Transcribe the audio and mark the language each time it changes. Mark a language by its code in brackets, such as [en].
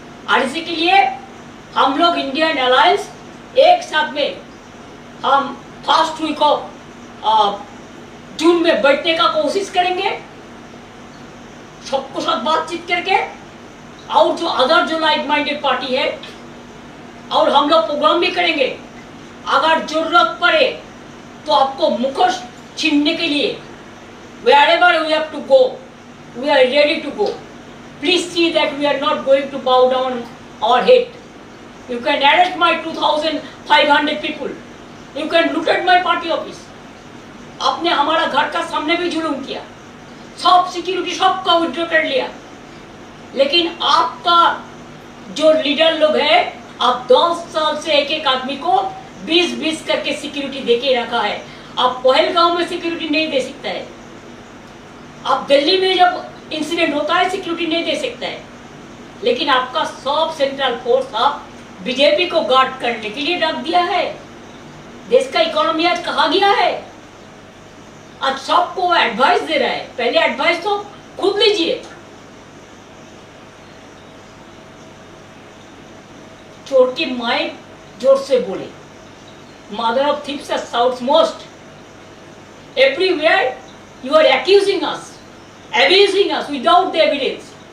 [hi] और इसी के लिए हम लोग इंडियन अलायंस एक साथ में हम फर्स्ट वीक ऑफ जून में बैठने का कोशिश करेंगे, सबको साथ बातचीत करके। और जो अदर जो लाइक माइंडेड पार्टी है, और हम लोग प्रोग्राम भी करेंगे। अगर जरूरत पड़े तो आपको मुखोश छीनने के लिए [en] wherever we have to go, we are ready to go. Please see that we are not going to bow down our head. You can arrest my 2,500 people. You can loot at my party office. [hi] आपने हमारा घर का सामने भी जुलूम किया, सब security सबका विड्रॉ कर लिया। लेकिन आपका जो लीडर लोग है, आप 10 साल से एक एक आदमी को 20-20 करके सिक्योरिटी देके रखा है। आप पहलगांव में सिक्योरिटी नहीं दे सकता है, आप दिल्ली में जब इंसिडेंट होता है सिक्योरिटी नहीं दे सकता है। लेकिन आपका सब सेंट्रल फोर्स आप बीजेपी को गार्ड करने के लिए रख दिया है। देश का इकोनॉमी आज कहाँ गया है? आज सबको एडवाइस दे रहा है। पहले एडवाइस तो खुद लीजिए। चोर की माए जोर से बोले, [en] Mother of thieves shouts most. Everywhere you are accusing us, abusing us without the evidence.